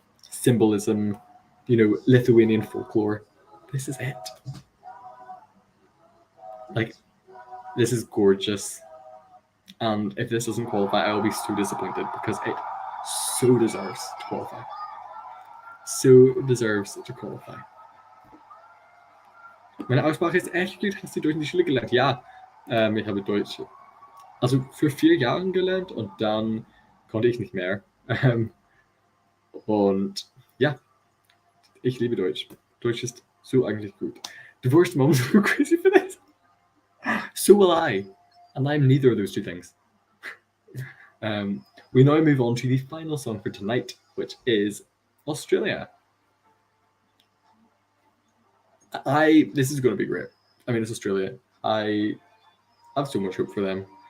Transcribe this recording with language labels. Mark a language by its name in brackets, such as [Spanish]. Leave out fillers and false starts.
[English] Symbolism, Lithuanian folklore. This is it. Like, this is gorgeous. And if this doesn't qualify, I will be so disappointed because it so deserves to qualify. So deserves to qualify. [German] Meine Aussprache ist echt gut. Hast du Deutsch in die Schule gelernt? Ja, ich habe Deutsch also für 4 Jahre gelernt und dann konnte ich nicht mehr. Und ja, ich liebe Deutsch. Deutsch ist so eigentlich gut. [English] Divorced moms are so crazy for this. So will I. And I'm neither of those two things. We now move on to the final song for tonight, which is Australia. This is going to be great. I mean, it's Australia. I have so much hope for them.